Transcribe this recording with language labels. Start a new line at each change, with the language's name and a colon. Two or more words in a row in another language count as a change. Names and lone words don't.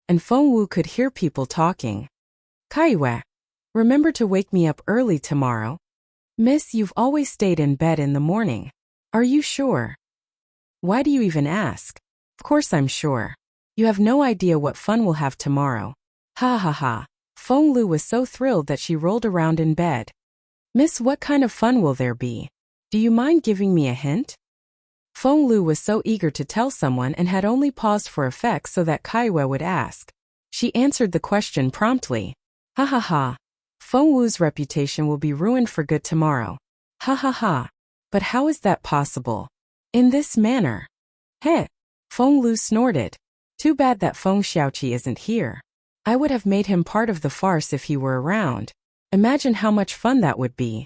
English: and Feng Wu could hear people talking. Kaiwe, remember to wake me up early tomorrow. Miss, you've always stayed in bed in the morning. Are you sure? Why do you even ask? Of course I'm sure. You have no idea what fun we'll have tomorrow. Ha ha ha. Feng Lu was so thrilled that she rolled around in bed. Miss, what kind of fun will there be? Do you mind giving me a hint? Feng Lu was so eager to tell someone and had only paused for effect so that Kaiwe would ask. She answered the question promptly. Ha ha ha. Feng Wu's reputation will be ruined for good tomorrow. Ha ha ha. But how is that possible? In this manner. Heh. Feng Lu snorted. Too bad that Feng Xiaoqi isn't here. I would have made him part of the farce if he were around. Imagine how much fun that would be.